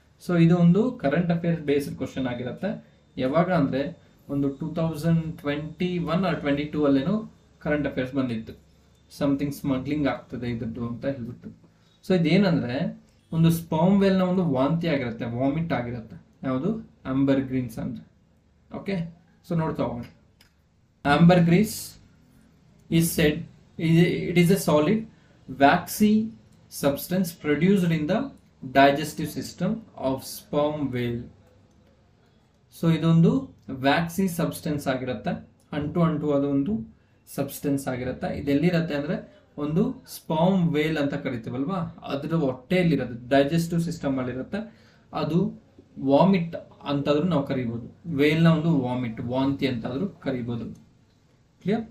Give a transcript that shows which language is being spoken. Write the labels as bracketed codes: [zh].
[kn] So ಇದು ಒಂದು current affairs based question ಆಗಿರುತ್ತೆ. ಯಾವಾಗ ಅಂದ್ರೆ ಒಂದು 2021 or 22 ಅಲ್ಲೇನೋ ಕರೆಂಟ್ ಅಫೇರ್ಸ್ ಬಂದಿತ್ತು, ಸಮಥಿಂಗ್ ಸ್ಮಗ್ಲಿಂಗ್ ಆಗ್ತದೆ ಇದ್ರದ್ದು ಅಂತ ಹೇಳ್ಬಿಟ್ಟು. ಸೊ ಇದೇನಂದ್ರೆ ಒಂದು ಸ್ಪರ್ಮ್ ವೇಲ್ ನ ಒಂದು ವಾಂತಿ ಆಗಿರುತ್ತೆ, ವಾಮಿಟ್ ಆಗಿರುತ್ತೆ. ಯಾವುದು? ಆಂಬರ್ಗ್ರೀನ್ಸ್ ಅಂದ್ರೆ. ಓಕೆ, ಸೊ ನೋಡ್ತಾ ಹೋಗೋಣ. [en] Ambergris is said it is a solid waxy substance produced in the digestive system of sperm whale. [kn] So ಇದೊಂದು ವ್ಯಾಕ್ಸಿ ಸಬ್ಸ್ಟೆನ್ಸ್ ಆಗಿರುತ್ತೆ, ಅಂಟು ಅದೊಂದು ಸಬ್ಸ್ಟೆನ್ಸ್ ಆಗಿರುತ್ತೆ. ಇದೆಲ್ಲಿರುತ್ತೆ ಅಂದ್ರೆ ಒಂದು ಸ್ಪರ್ಮ್ ವೇಲ್ ಅಂತ ಕರಿತೀವಲ್ವಾ, ಅದ್ರ ಹೊಟ್ಟೆಯಲ್ಲಿರುತ್ತೆ, ಡೈಜೆಸ್ಟಿವ್ ಸಿಸ್ಟಮ್ ಅಲ್ಲಿ ಇರುತ್ತೆ. ಅದು ವಾಮಿಟ್ ಅಂತಾದ್ರೂ ನಾವು ಕರಿಬಹುದು, ವೇಲ್ ನ ಒಂದು ವಾಂತಿ ಅಂತಾದ್ರೂ ಕರಿಬಹುದು. ಕ್ಲಿಯರ್?